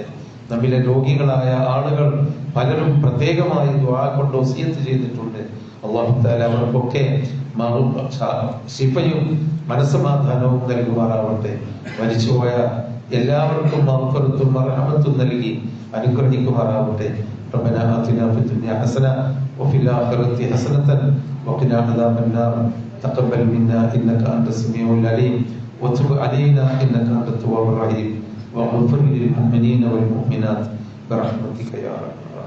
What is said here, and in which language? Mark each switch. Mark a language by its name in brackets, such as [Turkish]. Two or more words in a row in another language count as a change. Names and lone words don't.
[Malayalam] നമ്മിലെ രോഗികളായ ആളുകൾ പലരും പ്രത്യേകമായി ദുആ കൊണ്ട് വസിയത്ത് ചെയ്തിട്ടുണ്ട്. [Arabic] الله تعالى [Malayalam] അവർക്കൊക്കെ ശിഫയും മനസ്സമാധാനവും നൽകുമാറാവട്ടെ. മരിച്ചുപോയ എല്ലാവർക്കും മഗ്ഫിറത്തും റഹ്മത്തും നൽകി അനുഗ്രഹിക്കുമാറാവട്ടെ. [Arabic] ربنا آتنا في الدنيا حسنة وفي الآخرة حسنة وقنا عذاب النار تقبل منا إنك أنت السميع العليم وتب علينا إنك أنت التواب الرحيم واغفر للمؤمنين والمؤمنات برحمتك يا رب.